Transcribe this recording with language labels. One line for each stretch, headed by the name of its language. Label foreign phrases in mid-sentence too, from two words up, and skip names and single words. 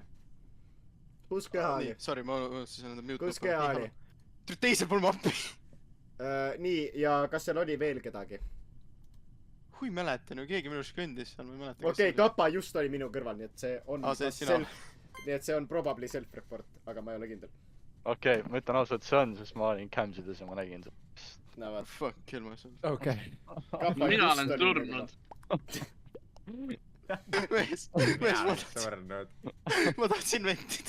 Estonian: Kus keha oli? Sorry, ma unustasin enda mute. Kus keha oli? Teisel pool mappi. Nii, ja kas seal oli veel kedagi? Hui mäletan ju, keegi minust kõndis seal, ma ei mäleta. Okei, Kapa just oli minu kõrval, nii et see on... see sina. Nii et see on
English: probably self-report,
Estonian: aga ma ei ole kindel. Okei, ma ütlen ausalt, see on, sest ma olin camsides ja ma nägin seda. No vaat.
English: Fuck, kill myself.
Estonian: Okei. Mina olen surnud. Mees, ma tahtsin ventida.